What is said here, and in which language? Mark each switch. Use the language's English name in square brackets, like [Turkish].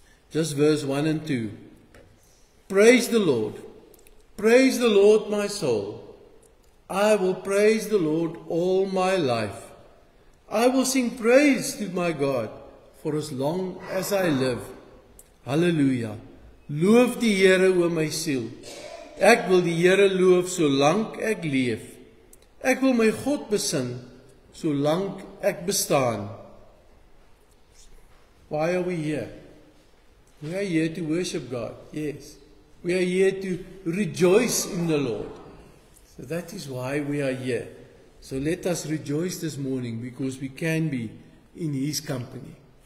[English] Just verse 1 and 2. Praise the Lord. Praise the Lord, my soul. I will praise the Lord all my life. I will sing praise to my God for as long as I live. [Afrikaans] Hallelujah. Loof die Here, o my siel. Ek wil die Here loof solank ek leef. Ek wil my God besing solank ek bestaan. [English] Why are we here? We are here to worship God. Yes. We are here to rejoice in the Lord. So that is why we are here. So let us rejoice this morning because we can be in His company.